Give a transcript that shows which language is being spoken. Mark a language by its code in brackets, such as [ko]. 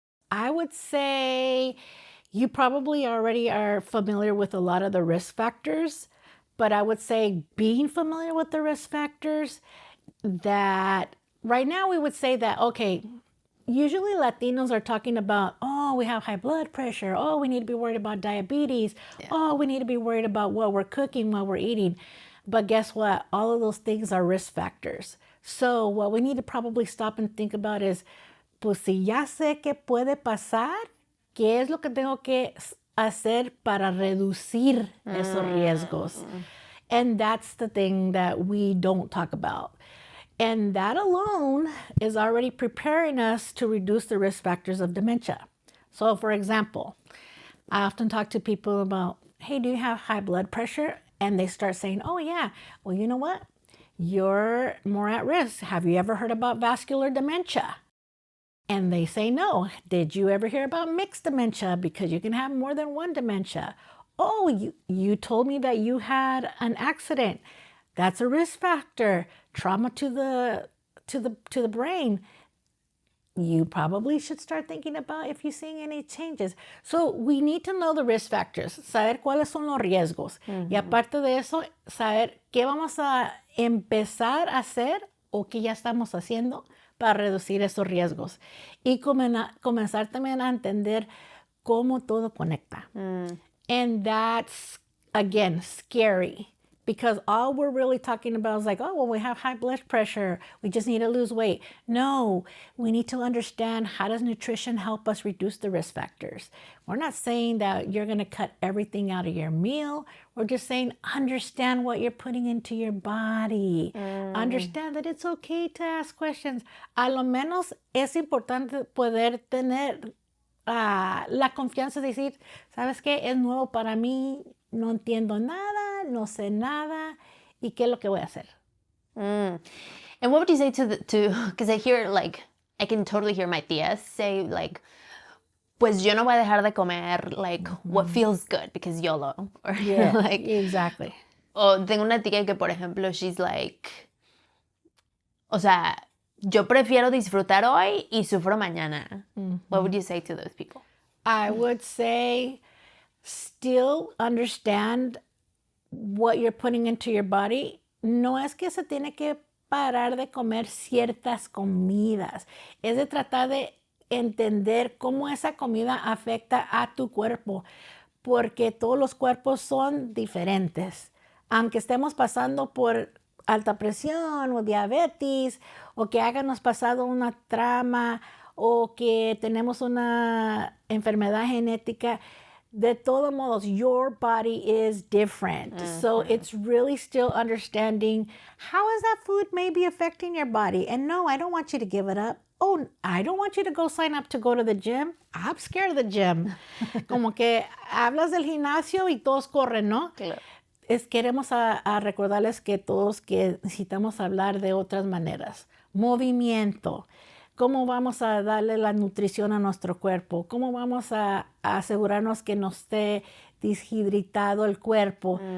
[en] I would say you probably already are familiar with a lot of the risk factors, but I would say being familiar with the risk factors, that right now we would say that, okay, usually Latinos are talking about, oh, we have high blood pressure. Oh, we need to be worried about diabetes. Yeah. Oh, we need to be worried about what we're cooking, what we're eating. But guess what? All of those things are risk factors. So what we need to probably stop and think about is, [es] pues si ya sé que puede pasar, ¿qué es lo que tengo que hacer para reducir esos riesgos? [en] And that's the thing that we don't talk about. And that alone is already preparing us to reduce the risk factors of dementia. So for example, I often talk to people about, hey, do you have high blood pressure? And they start saying, oh yeah, well, you know what? You're more at risk. Have you ever heard about vascular dementia? And they say no. Did you ever hear about mixed dementia? Because you can have more than one dementia. Oh, you told me that you had an accident. That's a risk factor. Trauma to the brain. You probably should start thinking about if you're seeing any changes. So we need to know the risk factors, [es] saber cuáles son los riesgos. Y aparte de eso, saber qué vamos a empezar a hacer o qué ya estamos haciendo para reducir esos riesgos. Y comenzar también a entender cómo todo conecta. [en] And that's, again, scary. Because all we're really talking about is like, oh, well, we have high blood pressure. We just need to lose weight. No, we need to understand how does nutrition help us reduce the risk factors. We're not saying that you're going to cut everything out of your meal. We're just saying understand what you're putting into your body. Understand that it's okay to ask questions. [es] A lo menos es importante poder tener la confianza de decir, ¿sabes qué? Es nuevo para mí. No entiendo nada, no sé nada, ¿y qué es lo que voy a hacer? [en] And what would you say to because I hear, like, I can totally hear my tías say, like, [es] pues yo no voy a dejar de comer, [en] like, what feels good, because YOLO. Or, Yeah, like, exactly. [es] O tengo una tía que, por ejemplo, [en] she's like, [es] o sea, yo prefiero disfrutar hoy y sufro mañana. [en] What would you say to those people? I would say still understand what you're putting into your body. [es] No es que se tiene que parar de comer ciertas comidas. Es de tratar de entender cómo esa comida afecta a tu cuerpo, porque todos los cuerpos son diferentes. Aunque estemos pasando por alta presión o diabetes, o que hayamos pasado una trauma, o que tenemos una enfermedad genética, de todos modos, [en] your body is different. So it's really still understanding how is that food maybe affecting your body. And no, I don't want you to give it up. Oh, I don't want you to go sign up to go to the gym. I'm scared of the gym. [es] Como que hablas del gimnasio y todos corren, ¿no? Claro. Queremos a recordarles que todos que necesitamos hablar de otras maneras. Movimiento. ¿Cómo vamos a darle la nutrición a nuestro cuerpo? ¿Cómo vamos a asegurarnos que no esté deshidratado el cuerpo?